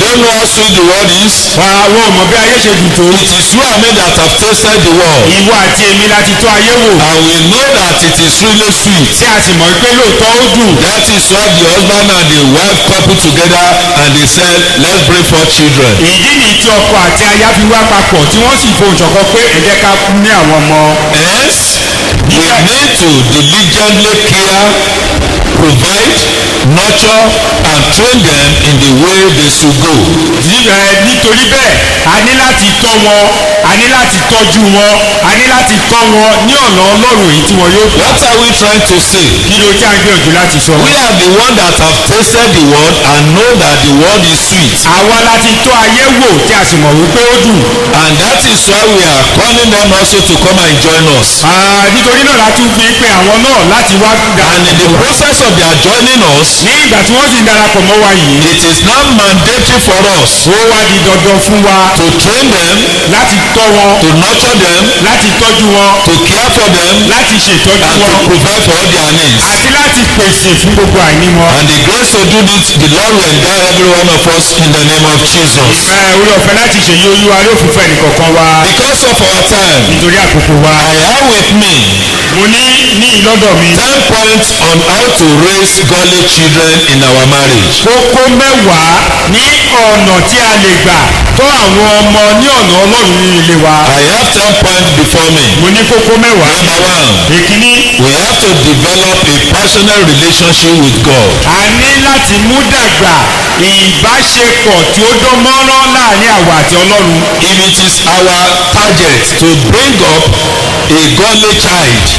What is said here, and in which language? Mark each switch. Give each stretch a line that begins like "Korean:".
English: don't know how sweet the world is.
Yoruba: àwọn ò mọ̀ bí ayé ṣe dùn tó.
English: It is you and me that have tasted the world.
Yoruba: ìwọ àti èmi láti tọ́ ayé wò.
English: And we know that it is really sweet.
Yoruba: tí a sì mọ̀ pé lóòótọ́ ó dùn.
English: That is why the husband and the wife coupled together and they said, let's bring forth children.
Yoruba: ìdí nìyí tí ọkọ àti aya fi wá papọ̀ tí wọ́n sì fohùn ṣọ̀kan pé ẹ jẹ́ ká ní àwọn ọmọ.
English: Hence, we need to diligently care, provide, nurture, and train them in the way they should go.
Yoruba: nítorí bẹ́ẹ̀ a ní láti tọ́ wọn a ní láti tọ́jú wọn a ní láti kọ́ wọn ní ọ̀nà ọlọ́run èyí tí wọn yóò gbà.
English: What are we trying to say?
Yoruba: kí ló tí a ń gbìyànjú láti sọ.
English: We are the one that have tasted the world and know that the world is sweet.
Yoruba: àwa láti tọ́ ayé wò tí a sì mọ̀ wípé ó dùn.
English: And that is why we are calling them also to come and join us.
Yoruba: nítorí náà la tún fi pe àwọn náà láti wá
English: And in the process of their joining us,
Yoruba: ní ìgbà tí wọ́n sì ń darapọ̀ mọ́ wa yìí.
English: it is now mandatory for us
Yoruba: ó wá di dandan fún wa
English: to train them,
Yoruba: láti tọ́ wọn
English: to nurture them,
Yoruba: láti tọ́jú wọn
English: to care for them,
Yoruba: láti ṣètọ́jú
English: and to
Yoruba: wọn
English: provide for all their needs.
Yoruba: àti láti pèsè fún gbogbo àìní wọn.
English: And the grace to do this, the Lord will endow every one of us in the name of Jesus.
Yoruba: orí ọ̀fẹ́ láti ṣèyí olúwa yóò fún fún ẹnìkọ̀ọ̀kan wa.
English: Because of our time,
Yoruba: nítorí àkókò wa.
English: I have with me
Yoruba: mo ní ìlọ́dọ̀ mi.
English: 10 points on how to raise godly children in our marriage.
Yoruba: kókó mẹ́wàá ní ọ̀nà tí a lè gbà tọ́ àwọn ọmọ ní ọ̀nà ọlọ́run ní ilé wa.
English: I have 10 points before me.
Yoruba: mo ní kókó mẹ́wàá.
English: Number one,
Yoruba: èkíní.
English: we have to develop a personal relationship with God.
Yoruba: a ní láti mú dàgbà ìbáṣepọ̀ tí ó dán mọ́rán láàrin àwa àti ọlọ́run.
English: If it is our target to bring up a godly child,